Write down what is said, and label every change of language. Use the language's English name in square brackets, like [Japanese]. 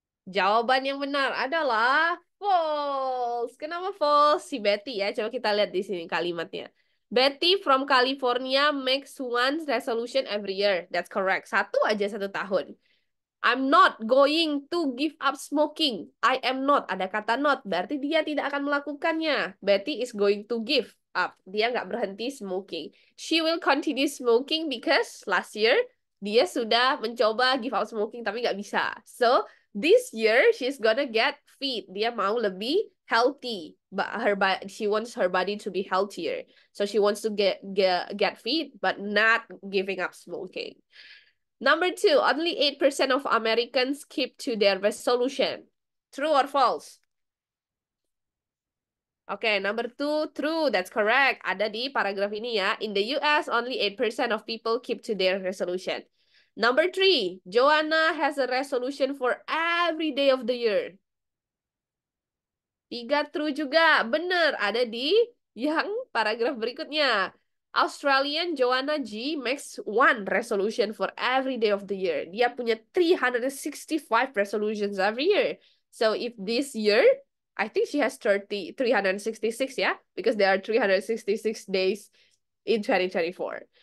[Indonesian] Jawaban yang benar adalah false. Kenapa false? Si Betty ya. Coba kita lihat di sini kalimatnya. [English] Betty from California makes one resolution every year. That's correct. [Indonesian] Satu aja satu tahun. [English] I'm not going to give up smoking. I am not. [Indonesian] Ada kata [English] not. [Indonesian] Berarti dia tidak akan melakukannya. [English] Betty is going to give up. [Indonesian] Dia nggak berhenti [English] smoking. She will continue smoking because last year [Indonesian] dia sudah mencoba [English] give up smoking [Indonesian] tapi nggak bisa. [English] So, this year she's gonna get fit. [Indonesian] Dia mau lebih [English] healthy. But she wants her body to be healthier. So she wants to get fit but not giving up smoking. Number 2, only 8% of Americans keep to their resolution. True or false? Okay, number 2, true. That's correct. [Indonesian] Ada di paragraf ini ya. [English] In the US, only 8% of people keep to their resolution. Number 3, Joanna has a resolution for every day of the year. [Indonesian] 3 [English] true [Indonesian] juga. Benar, ada di yang paragraf berikutnya. [English] Australian Joanna G makes one resolution for every day of the year. [Indonesian] Dia punya 365 resolutions [English] every year. So if this year, I think she has 366, yeah? Because there are 366 days in 2024.